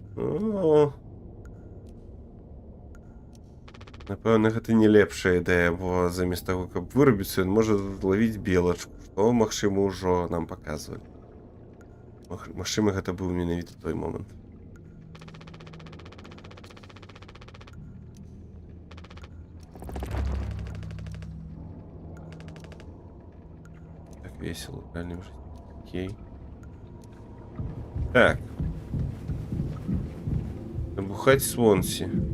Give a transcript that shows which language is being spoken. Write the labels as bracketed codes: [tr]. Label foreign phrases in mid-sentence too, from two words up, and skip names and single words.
[uk] О. Напевно, [be] гэта не лепшая ідэя, бо замест таго, каб вырабіцца, ён можа злавіць белачку, што, магчыма, ўжо нам паказвалі. Магчыма, гэта быў менавіта той момант. [ru] Так весело, правильно уже. Окей. Так. Набухать Свонси.